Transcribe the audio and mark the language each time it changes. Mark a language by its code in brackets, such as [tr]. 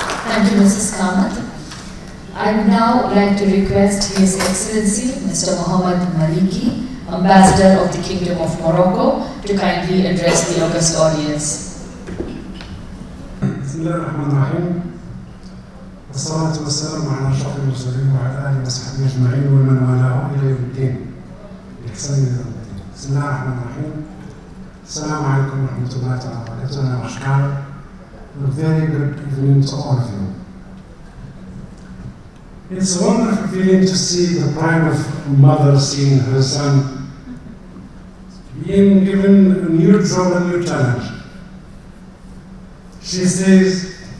[en] Thank you, Mrs. Kamath. I would now like to request His Excellency Mr. Mohammed Maliki, Ambassador of the Kingdom of Morocco, to kindly address the august audience. [ar] بسم الله الرحمن الرحيم والصلاة والسلام على أشرف المرسلين وعلى آله وصحبه أجمعين ومن والاه إلى يوم الدين بإحسان إلى يوم الدين. بسم الله الرحمن الرحيم. السلام عليكم ورحمة الله تعالى وبركاته. [en] Namaskar. A very good evening to all of you. It's a wonderful feeling to see the pride of mother seeing her son being given a new job, a new challenge. She says